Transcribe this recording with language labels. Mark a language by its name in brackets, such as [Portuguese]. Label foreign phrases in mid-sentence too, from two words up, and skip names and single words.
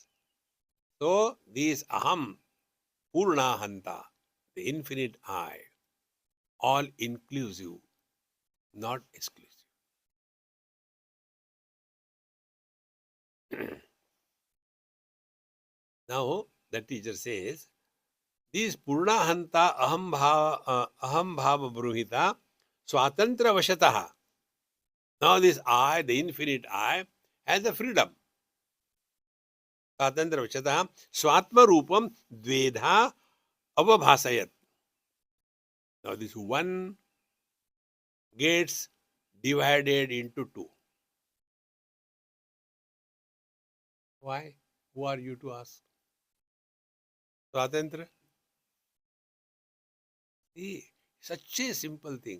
[English] So, these [Sanskrit] aham, purnahanta, [English] the infinite I, all inclusive, not exclusive. Now, the teacher says, this [Sanskrit] purnahanta aham bhava bruhita swatantra vashataha. [English] Now, this I, the infinite I, has a freedom. [Sanskrit] Swatantra vashataha swatma rupam dvedha avabhasayat. [English] Now, this one gets divided into two. Why? Who are you to ask? Swatantra? See, such a simple thing.